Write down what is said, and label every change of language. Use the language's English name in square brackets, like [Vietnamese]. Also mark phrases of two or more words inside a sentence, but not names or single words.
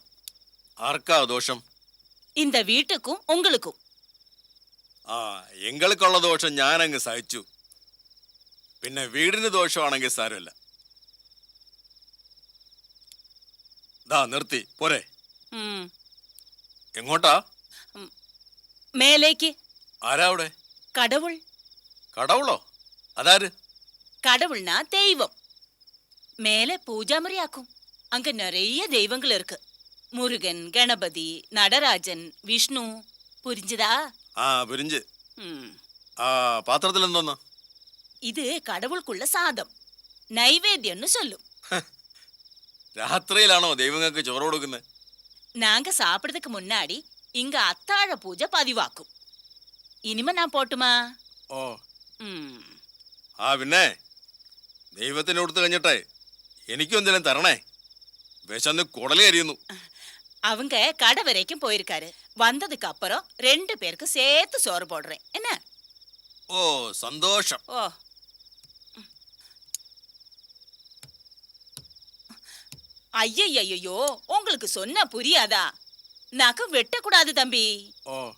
[Malayalam] ആർക്കാ ദോഷം? [Tamil] இந்த வீட்டுக்கும் உங்களுக்கும். [Malayalam] ആ, എങ്ങൾക്കുള്ള ദോഷം ഞാൻ അങ്ങ് സഹിച്ചു. പിന്നെ വീടിന് ദോഷമാണെങ്കിൽ സാരമില്ല. ദാ നിർത്തി പോരെ. ம், എങ്ങോട്ടാ? [Tamil] மேலேக்கு. [Malayalam] ആരാ അവിടെ? [Tamil] கடவுள். [Malayalam] കടവുളോ? അതാര്? [Tamil] கடவுள்னா தெய்வம். மேலே பூஜாமுறையாக்கும். அங்க நிறைய தெய்வங்கள் இருக்கு. முருகன், கணபதி, நடராஜன், விஷ்ணு. புரிஞ்சுதா? [Malayalam] ആ പുരിഞ്ച്. ம், ആ പാത്രത്തിൽ എന്തോന്ന്? [Tamil] இது கடவுளுக்குள்ள சாதம், நைவேத்தியம்னு சொல்லும். [Malayalam] രാത്രിയിലാണോ ദൈവങ്ങൾക്ക് ചോറ് കൊടുക്കുന്നത്? [Tamil] நாங்க சாப்பிடுறதுக்கு முன்னாடி இங்க அத்தாழ பூஜை பதிவாக்கும். இனிமே நான் போட்டுமா? ഓ, ம். [Malayalam] ആ പിന്നെ ദൈവത്തിന് കൊടുത്തു കഴിഞ്ഞിട്ടേ എനിക്കും എന്തെങ്കിലും തരണേ. വിശന്ന് കുടലി അരിയുന്നു. [Tamil] அவங்க கடை வரைக்கும் போயிருக்காரு. வந்ததுக்கு அப்புறம் 2 பேருக்கு சேர்த்து சோறு போடுறேன். என்ன? [Malayalam] ഓ, സന്തോഷം. [Tamil] ஓ, ஐயையோ, உங்களுக்கு சொன்னா புரியாதா? நகம் வெட்டக்கூடாது தம்பி. ഓ,